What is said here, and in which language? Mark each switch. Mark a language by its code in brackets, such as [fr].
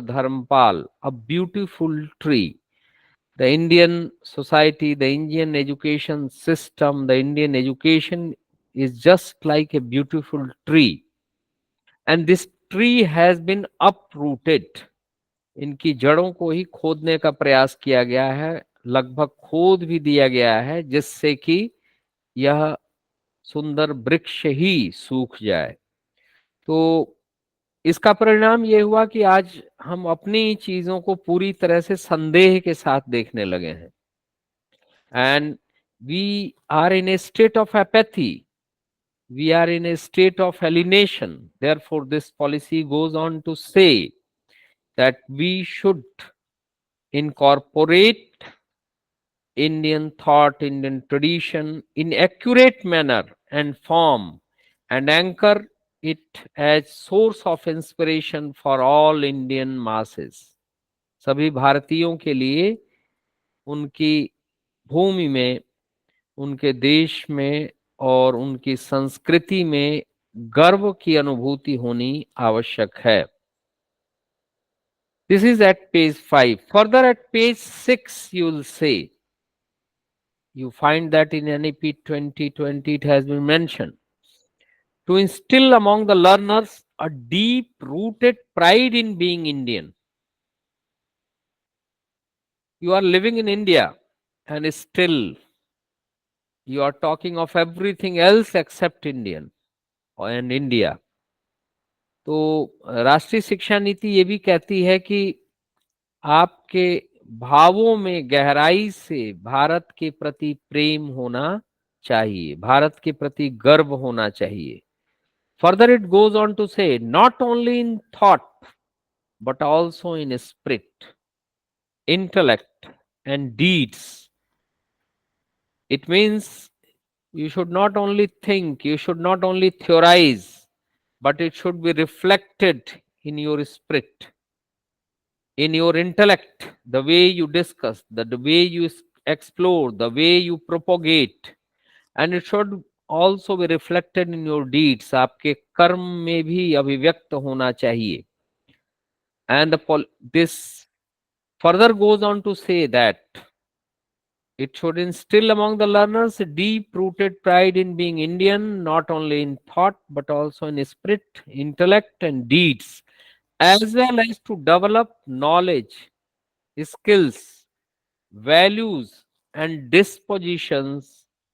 [en] Dharmpal, a beautiful tree. The Indian society, the Indian education system, the Indian education is just like a beautiful tree. And this tree has been uprooted. [hi] इनकी जड़ों को ही खोदने का प्रयास किया गया है, लगभग खोद भी दिया गया है जिससे कि यह सुंदर वृक्ष ही सूख जाए। तो इसका परिणाम ये हुआ कि आज हम अपनी चीजों को पूरी तरह से संदेह के साथ देखने लगे हैं, [en] and we are in a state of apathy, we are in a state of alienation. Therefore this policy goes on to say that we should incorporate Indian thought, Indian tradition in accurate manner and form and anchor it as source of inspiration for all Indian masses. [hi] सभी भारतीयों के लिए उनकी भूमि में, उनके देश में और उनकी संस्कृति में गर्व की अनुभूति होनी आवश्यक है. [en] This is at page 5. Further at page 6 you will say, you find that in NEP 2020 it has been mentioned to instill among the learners a deep rooted pride in being Indian. You are living in India and still you are talking of everything else except Indian and India. [hi] तो राष्ट्रीय शिक्षा नीति ये भी कहती है कि आपके भावों में गहराई से भारत के प्रति प्रेम होना चाहिए, भारत के प्रति गर्व होना चाहिए. [en] Further, it goes on to say, not only in thought, but also in spirit, intellect, and deeds. It means you should not only think, you should not only theorize, but it should be reflected in your spirit, in your intellect, the way you discuss, the way you explore, the way you propagate, and it should also be reflected in your deeds. [hi] आपके कर्म में भी अभिव्यक्त होना चाहिए. [en] And this further goes on to say that it should instill among the learners a deep-rooted pride in being Indian, not only in thought, but also in spirit, intellect, and deeds, as well as to develop knowledge, skills, values, and dispositions